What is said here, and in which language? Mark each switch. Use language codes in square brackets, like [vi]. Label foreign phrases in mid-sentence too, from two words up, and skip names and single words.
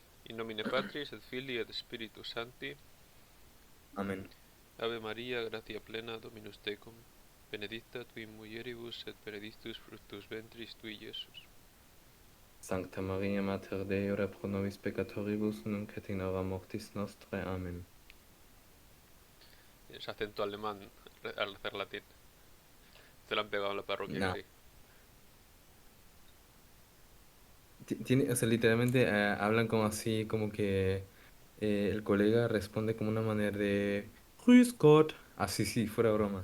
[la] In nomine Patris et Filii et Spiritus Sancti. Amén. Ave Maria, gratia plena, Dominus tecum, benedicta tui in mulieribus et benedictus fructus ventris tui, Iesus. Sancta Maria Mater Dei, ora pro nobis peccatoribus, nunc et in hora mortis nostrae. Amén. [es] Es acento alemán al hacer latín. Te lo han pegado en la parroquia, No, casi. tiene, o sea, literalmente hablan como así, como que el colega responde como una manera de [de] Grüß Gott, [es] así si fuera broma.